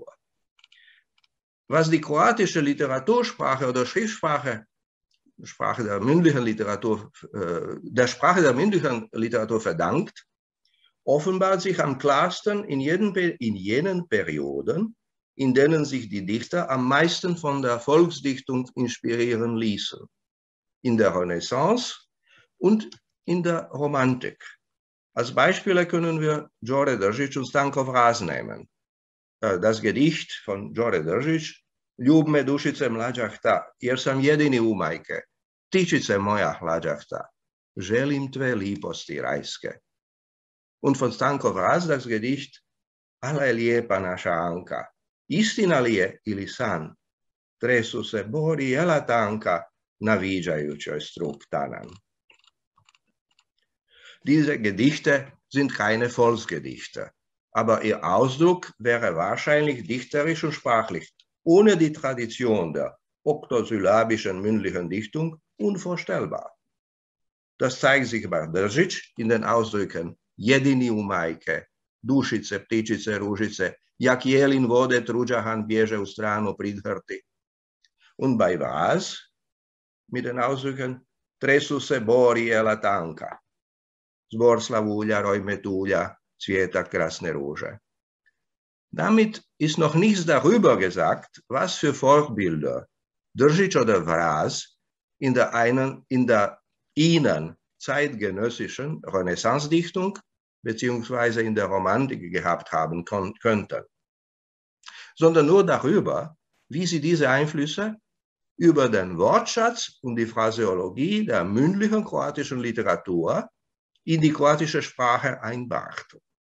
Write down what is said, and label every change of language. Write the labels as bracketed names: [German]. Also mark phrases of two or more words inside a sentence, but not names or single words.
[German] Was die kroatische Literatursprache oder Schriftsprache, Sprache der mündlichen Literatur, der Sprache der mündlichen Literatur verdankt, offenbart sich am klarsten in jenen Perioden, in denen sich die Dichter am meisten von der Volksdichtung inspirieren ließen. In der Renaissance und in der Romantik. Als Beispiele können wir Đore Držić und Stanko Vraz nehmen. Das Gedicht von Đore Držić, [Croatian] Ljub me dušice mlađahta, jer sam jedini u majke, tičice moja hlađahta, želim tve liposti rajske. [German] Und von Stanko Vraz das Gedicht, [Croatian] Ala je lijepa naša Anka, istina li je ili san, tresu se bori jela tanka, naviđajućoj struk tanan. [German] Diese Gedichte sind keine Volksgedichte, aber ihr Ausdruck wäre wahrscheinlich dichterisch und sprachlich ohne die Tradition der oktosyllabischen mündlichen Dichtung unvorstellbar. Das zeigt sich bei Držić in den Ausdrücken [Croatian] jedini u majke, dušice, ptičice, ružice, jak jelin vode truđahan bježe u stranu pridhrti. [German] Und bei Vraz mit den Ausdrücken [Croatian] tresu se bori jela tanka, zbor slavulja, roj metulja, cvjeta krasne ruže. [German] Damit ist noch nichts darüber gesagt, was für Vorbilder Držić oder Vraz in der ihnen zeitgenössischen Renaissance-Dichtung beziehungsweise in der Romantik gehabt haben könnten, sondern nur darüber, wie sie diese Einflüsse über den Wortschatz und die Phraseologie der mündlichen kroatischen Literatur in die kroatische Sprache einbrachten.